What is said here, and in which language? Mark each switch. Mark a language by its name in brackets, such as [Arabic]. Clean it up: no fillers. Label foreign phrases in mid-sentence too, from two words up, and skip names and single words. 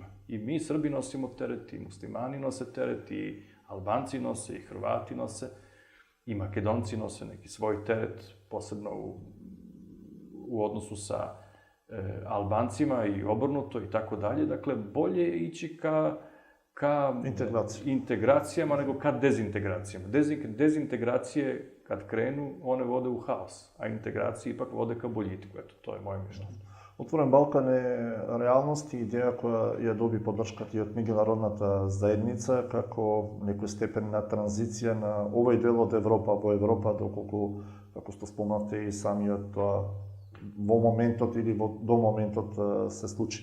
[Serbian] I mi, Srbi, nosimo teret, i muslimani nose teret, i Albanci nose, i Hrvati nose, i Makedonci nose neki svoj teret, posebno u odnosu sa Albancima i obrnuto i tako dalje. Dakle, bolje je ići ka integracijama nego ka dezintegracijama. Dezintegracije, kad krenu, one vode u haos, a integracije ipak vode ka boljitku. Eto, to je moje mišljenje. [Macedonian] Отворен Балкан е реалност и идеја која ја доби поддршката и од меѓународната заедница како некој степен на транзиција на овој дел од Европа во Европа, доколку, како што спомнавте и самиот тоа, во моментот или до моментот се случи.